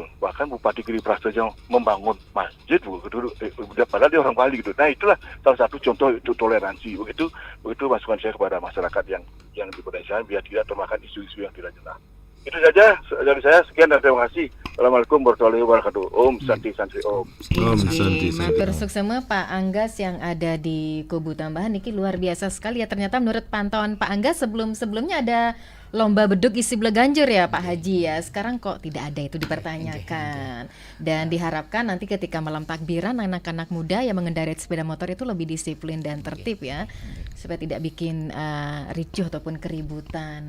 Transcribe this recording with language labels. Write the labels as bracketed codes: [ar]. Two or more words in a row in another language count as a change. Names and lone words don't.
[id] Bahkan Bupati Giri Prasetyo membangun masjid padahal dia orang Bali gitu. Nah, itulah salah satu contoh itu toleransi. Begitu masukan saya kepada masyarakat yang di pedesaan biar tidak termakan isu-isu yang tidak jelas. Itu saja dari saya, sekian dan terima kasih. [ar] السلام عليكم ورحمة الله وبركاته. [sa] ॐ शान्ति शान्ति ॐ. ॐ शान्ति शान्ति. [ban] Matur suksema [id] Pak Anggas yang ada di Kubu Tambahan niki luar biasa sekali ya. Ternyata menurut pantauan Pak Anggas sebelumnya ada lomba beduk isi Bleganjur ya Pak Haji ya. Sekarang kok tidak ada, itu dipertanyakan. Dan diharapkan nanti ketika malam takbiran anak-anak muda yang mengendarai sepeda motor itu lebih disiplin dan tertib ya, supaya tidak bikin ricuh ataupun keributan.